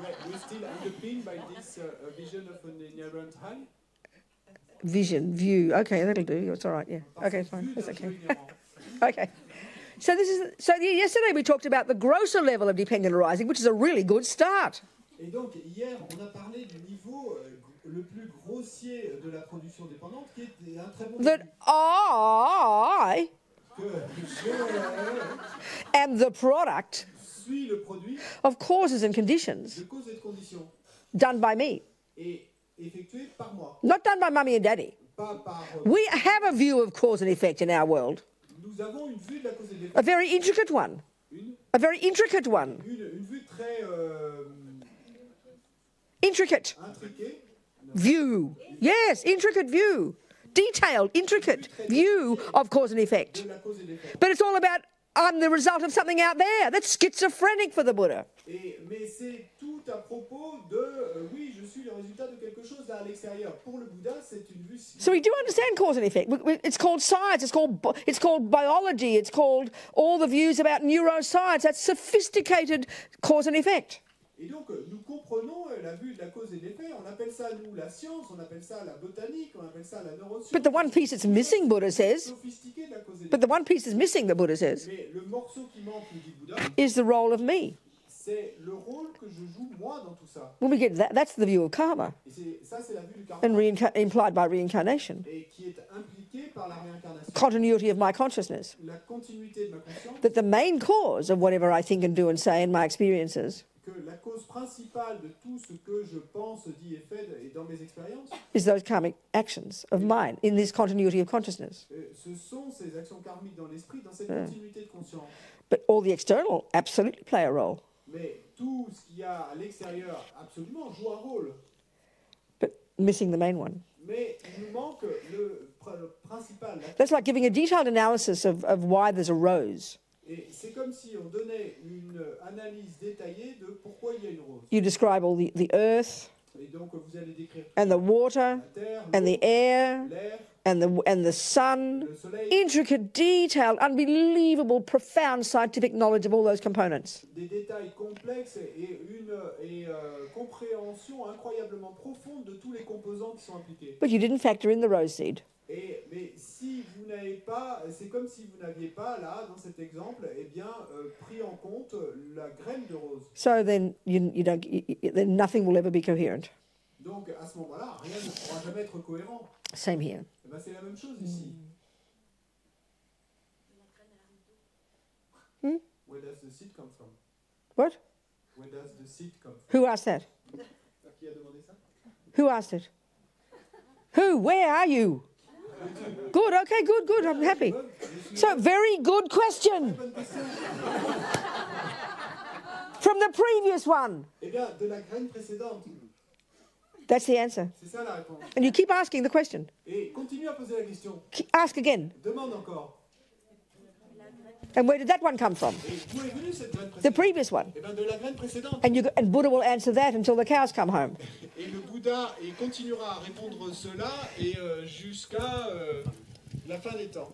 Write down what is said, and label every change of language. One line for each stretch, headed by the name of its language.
English: We're still underpinned by this vision of an inherent high. Vision, view. Okay, that'll do. It's all right. Yeah. Okay, fine. That's okay. Okay. So yesterday we talked about the grosser level of dependent arising, which is a really good start.
French: Et donc hier, on a parlé du niveau le plus grossier de la production dépendante, qui est un très bon
English: That
French: début.
English: I
French: Que je
English: am the product
French: suis le produit
English: of causes and conditions
French: de causes et de conditions,
English: done by me,
French: et effectué par moi,
English: not done by mummy and daddy.
French: pas par...
English: We have a view of cause and effect in our world,
French: Nous avons une vue de la cause et de
English: a
French: l'effet,
English: very intricate one,
French: une
English: a very intricate one,
French: vue très
English: intricate
French: intriquée,
English: view. Yes, intricate view, detailed, intricate view of cause and effect.
French: de la cause et de l'effet.
English: But it's all about I'm the result of something out there. That's schizophrenic for the Buddha.
French: Mais c'est tout à propos de oui, je suis le résultat de quelque chose là à l'extérieur. Pour le Bouddha, c'est une vue.
English: So we do understand cause and effect. It's called science. It's called biology. It's called all the views about neuroscience. That's sophisticated cause and effect.
French: Et donc, nous comprenons la vue de la cause et de l'effet. On appelle ça, nous, la science, on appelle ça la botanique, on appelle ça la neuroscience.
English: But the one piece that's missing, Buddha says,
French: Sophistiqué de la cause et de
English: but the one piece that's missing, the Buddha says,
French: Mais le morceau qui manque, nous dit Bouddha,
English: is the role of me.
French: c'est le rôle que je joue moi dans tout ça.
English: When we get that, that's the view of karma
French: Et ça, c'est la vue du karma.
English: and implied by reincarnation.
French: Et qui est impliquée par la réincarnation.
English: Continuity of my consciousness.
French: La continuité de ma conscience,
English: That the main cause of whatever I think and do and say in my experiences
French: que la cause principale de tout ce que je pense, dis et fais et dans mes expériences,
English: is those karmic actions of mine in this continuity of consciousness.
French: ce sont ces actions karmiques dans l'esprit, dans cette continuité de conscience.
English: But all the external absolutely play a role.
French: Mais tout ce qu'il y a à l'extérieur, absolument, joue un rôle.
English: But missing the main one.
French: Mais il nous manque le principal.
English: That's like giving a detailed analysis of why there's a rose.
French: Et c'est comme si on donnait une analyse détaillée de pourquoi il y a une rose.
English: You describe all the earth
French: Et donc vous allez décrire
English: and the water
French: la terre,
English: and the air
French: l'air,
English: and the sun.
French: le soleil,
English: Intricate, detailed, unbelievable, profound scientific knowledge of all those components.
French: des détails complexes et une compréhension incroyablement profonde de tous les composants qui sont impliqués.
English: But you didn't factor in the rose seed.
French: Mais si vous n'avez pas, c'est comme si vous n'aviez pas là, dans cet exemple, eh bien, pris en compte la graine de rose.
English: So then then nothing will ever be coherent.
French: Donc à ce moment-là, rien ne pourra jamais être cohérent.
English: Same here.
French: Eh ben, c'est la même chose ici.
English: Where does the seed come from? What? Where does the seed come from? Who asked that?
French: Qui a demandé ça?
English: Who asked it? Who? Where are you? Good, okay, good, I'm happy. So, very good question. From the previous one.
French: Eh bien, de la graine précédente.
English: That's the answer.
French: C'est ça la réponse.
English: And you keep asking the question.
French: Et continue à poser la question.
English: Ask again.
French: Demande encore.
English: And where did that one come from?
French: Et d'où est venue cette graine
English: The
French: précédente?
English: previous one.
French: Eh bien, de la graine précédente.
English: And Buddha will answer that until the cows come home.
French: Et le Bouddha continuera à répondre cela et jusqu'à la fin des temps.